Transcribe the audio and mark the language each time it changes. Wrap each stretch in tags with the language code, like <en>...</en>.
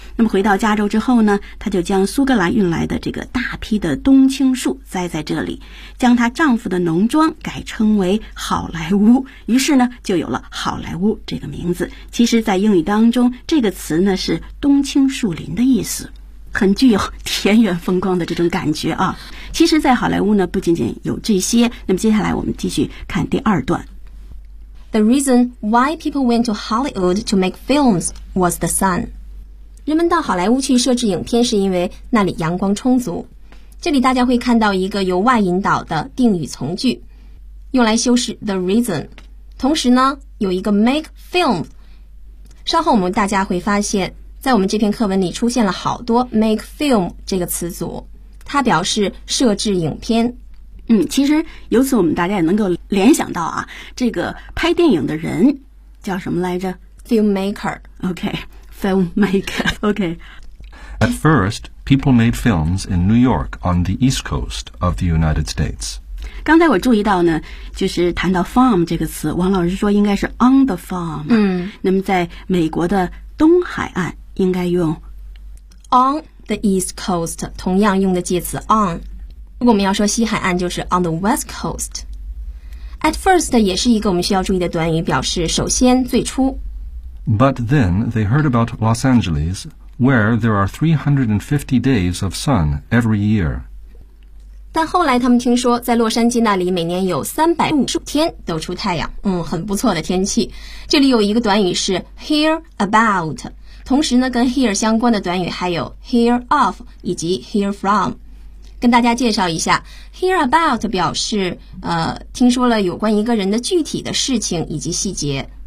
<zh>那么回到加州之后呢，她就将苏格兰运来的这个大批的冬青树栽在这里，将她丈夫的农庄改称为好莱坞，于是呢就有了好莱坞这个名字。其实在英语当中，这个词呢是冬青树林的意思，很具有田园风光的这种感觉啊。其实在好莱坞呢不仅仅有这些，那么接下来我们继续看第二段。</zh> <en>The reason why people went to Hollywood to make films was the sun.</en> <zh>人们到好莱坞去摄制影片是因为那里阳光充足。这里大家会看到一个由 why 引导的定语从句，用来修饰 the reason。同时呢，有一个 make film。稍后我们大家会发现，在我们这篇课文里出现了好多 make film 这个词组，它表示摄制影片。其实由此我们大家也能够联想到啊，这个拍电影的人叫什么来着</zh> <en>？Filmmaker。 OK。 Filmmaker, okay. At first, people made films in New York on the East Coast of the United States.</en> <zh>刚才我注意到呢，就是谈到 farm 这个词，王老师说应该是 on the farm。那么在美国的东海岸应该用</zh> <en>on the East Coast，</en> <zh>同样用的介词</zh> <en>on。</en> <zh>如果我们要说西海岸，就是</zh> <en>on the West Coast。</en> <zh>At first 也是一个我们需要注意的短语，表示首先、最初。</zh> <en>But then they heard about Los Angeles, where there are 350 days of sun every year.</en> <zh>但后来他们听说在洛杉矶那里每年有350天都出太阳，很不错的天气。这里有一个短语是 hear about， 同时呢跟 hear 相关的短语还有 hear of 以及 hear from。跟大家介绍一下 ，hear about 表示听说了有关一个人的具体的事情以及细节。</zh>